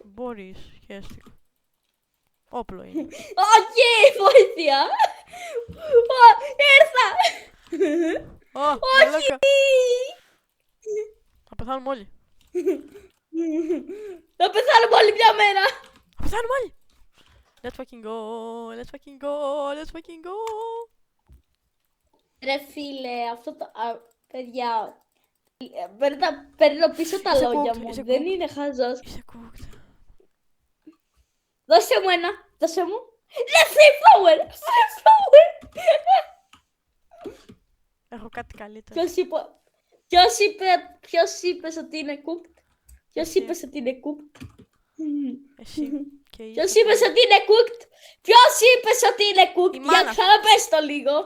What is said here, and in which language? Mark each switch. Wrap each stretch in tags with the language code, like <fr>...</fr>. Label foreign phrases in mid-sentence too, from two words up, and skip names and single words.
<el>Μπορείς, χαίστηκα. Όπλο είναι. Όχι, βοήθεια. Ήρθα. Όχι! Όχι. Θα πεθάνουμε όλοι. Θα πεθάνουμε όλοι μια μέρα. Θα πεθάνουμε όλοι.</el> <en>Let's fucking go, let's fucking go, let's fucking go.</en> <el>Ρε φίλε, αυτό το... παιδιά, παίρνω πίσω τα Είσαι λόγια cooked, μου. είσαι Δεν cooked. είναι χαζός. Είσαι cooked. Δώσε μου ένα. Δώσε μου. Ναι,</el> <en>free flower. Free flower.</en> <el>Έχω κάτι καλύτερο. Ποιος είπε ότι είναι cooked. Ποιος Εσύ. είπε ότι είναι cooked. Εσύ. Και είσαι Ποιος είπε ότι είναι cooked. Ποιος είπε ότι είναι Η cooked. μάνα. Για ξαναπες το λίγο.</el>